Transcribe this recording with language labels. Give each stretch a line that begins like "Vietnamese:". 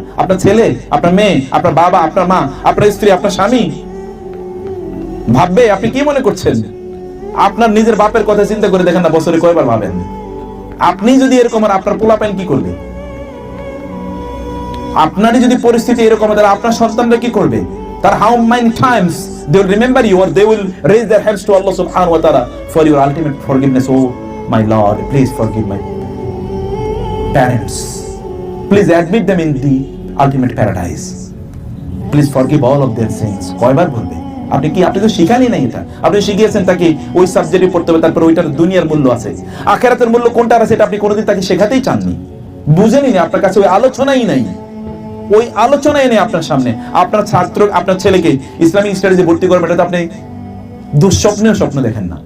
Bangla: আপনার ছেলে, আপনার মেয়ে, আপনার বাবা, আপনার মা, আপনার স্ত্রী, আপনার স্বামী ভাববে? আপনি কি মনে করছেন? আপনার নিজের বাপের কথা চিন্তা করে দেখেন না, বছরে কয়বার ভাবেন? আপনি যদি এরকম, আর আপনার পোলাপাইন কি করবে? আপনারই যদি পরিস্থিতি এরকম, তাহলে আপনার সন্তানরা কি করবে?
English: তার how many times they will remember you, or they will raise their hands to Allah subhanahu wa ta'ala for your ultimate forgiveness. Oh my Lord, please forgive my parents, please admit them in the ultimate paradise, please forgive all of their sins.
Bangla: কয়বার বলবে? আপনি তো শিখানি নাই এটা। আপনি শিখিয়েছেন তাকে ওই সাবজেক্টে পড়তে হবে, তারপর ওইটার দুনিয়ার মূল্য আছে, আখিরাতের মূল্য কোনটা আছে এটা আপনি কোনোদিন তাকে শেখাতেই চাননি, বুঝেনি না। আপনার কাছে ওই আলোচনাই নাই, ওই আলোচনাই নেই আপনার সামনে। আপনার ছাত্র, আপনার ছেলেকে ইসলামিক স্টাডিজে ভর্তি করবেন, এটা তো আপনি দুঃস্বপ্নেও স্বপ্ন দেখেন না।